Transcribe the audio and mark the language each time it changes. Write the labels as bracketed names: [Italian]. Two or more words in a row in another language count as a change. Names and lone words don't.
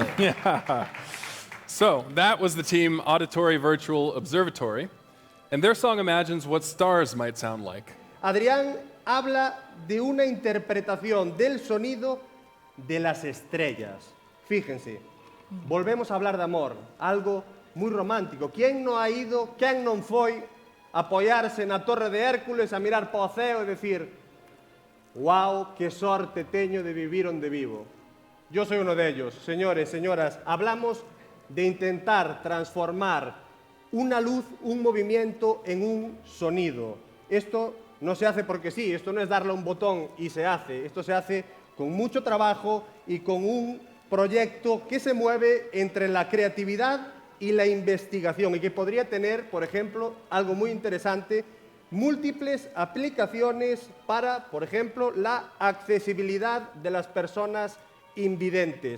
[English] Yeah. So that was the team Auditory Virtual Observatory, and their song imagines what stars might sound like. [Spanish] Adrián habla de una interpretación del sonido de las estrellas. Fíjense, volvemos a hablar de amor, algo muy romántico. ¿Quién no ha ido, [Galician] quién non foi a apoiarse na Torre de Hércules a mirar para o ceo e decir «Wow, que sorte teño de vivir onde vivo». [Spanish] Yo soy uno de ellos. Señores, señoras, hablamos de intentar transformar una luz, un movimiento en un sonido. Esto no se hace porque sí, esto no es darle un botón y se hace. Esto se hace con mucho trabajo y con un proyecto que se mueve entre la creatividad y la investigación y que podría tener, por ejemplo, algo muy interesante, múltiples aplicaciones para, por ejemplo, la accesibilidad de las personas invidentes.